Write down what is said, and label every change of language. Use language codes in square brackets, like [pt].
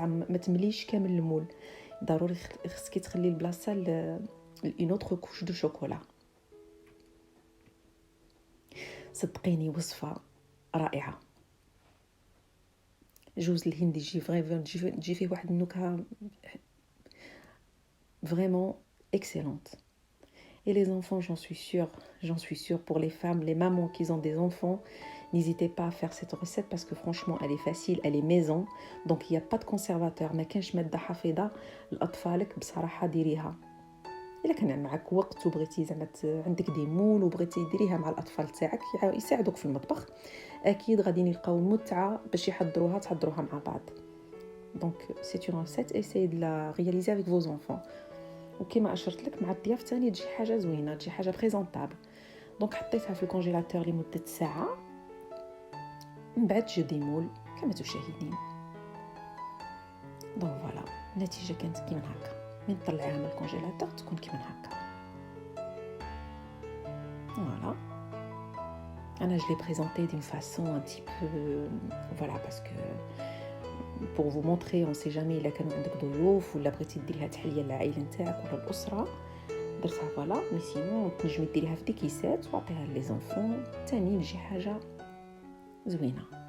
[ar] ما تمليش كامل المول، ضروري خصك تخلي البلاصه une autre couche de chocolat. صدقيني وصفة رائعة. جوز الهند يجي فيه واحد النكهة [fr] vraiment excellente. Et les enfants, j'en suis sûre pour les femmes, les mamans qui ont des enfants, n'hésitez pas à faire cette recette parce que franchement elle est facile, elle est maison, donc il n'y a pas de conservateur. [ar] ما كانش مادة حافظة لأطفالك بصراحة ديريها. إلا كان معك وقت وبغيتي زعما عندك دي مول وبغيتي ديريها مع الأطفال تاعك يساعدوك في المطبخ، أكيد غادي يلقاو متعة باش تحضروها مع بعض. [fr] دونك سي une recette, essayez de la réaliser avec vos enfants. [ar] وكما أشرت لك مع الضياف تاني تجي حاجة زوينة، تجي حاجة بريزونطابل. دونك حطيتها في الكونجيلاتور لمدة ساعة. من بعد جو ديمول كما تشاهدين. دونك فوالا النتيجه كانت كيما هكا. من طلعها من الكونجيلاتور تكون كيما هكا. [fr] فوالا انا je l'ai présenté d'une façon un petit peu voilà parce que pour vous montrer on sait jamais [ar] الا كانوا عندك ضيوف ولا بغيتي ديريها تحليه للعائله نتاعك ولا الاسره درتها فوالا. مي سينو تنجمي ديريها في ديكيسات وعطيها لي زونفون تاني يجي حاجه زوينه.